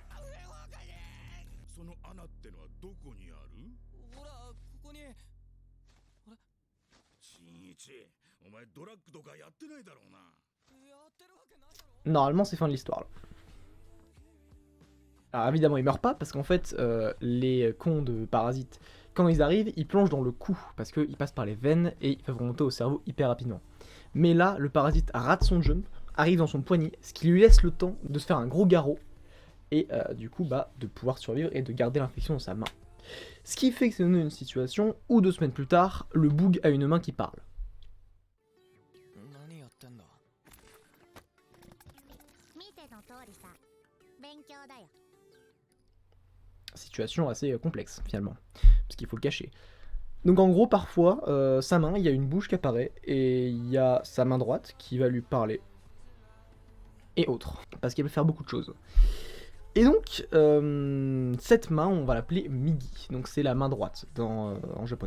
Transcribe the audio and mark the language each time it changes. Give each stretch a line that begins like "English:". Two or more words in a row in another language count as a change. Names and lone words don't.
Japanese: その穴ってのはどこにある？ほら、ここに。新一、お前ドラッグとかやってないだろうな。やってるわけないだろ。
French: Normalement, c'est fin de l'histoire là. Alors évidemment, ils meurent pas parce qu'en fait, les cons de parasites, quand ils arrivent, ils plongent dans le cou parce qu'ils passent par les veines et ils peuvent remonter au cerveau hyper rapidement. Mais là, le parasite rate son jump, arrive dans son poignet, ce qui lui laisse le temps de se faire un gros garrot et du coup, bah, de pouvoir survivre et de garder l'infection dans sa main. Ce qui fait que c'est une situation où 2 semaines plus tard, le boug a une main qui parle.
Japanese: 何やってんだ。見ての通りさ、勉強だよ。
French: Situation assez complexe finalement, parce qu'il faut le cacher. Donc en gros, parfois, sa main, il y a une bouche qui apparaît, et il y a sa main droite qui va lui parler, et autres, parce qu'elle peut faire beaucoup de choses. Et donc, cette main, on va l'appeler Migi, donc c'est la main droite en japonais.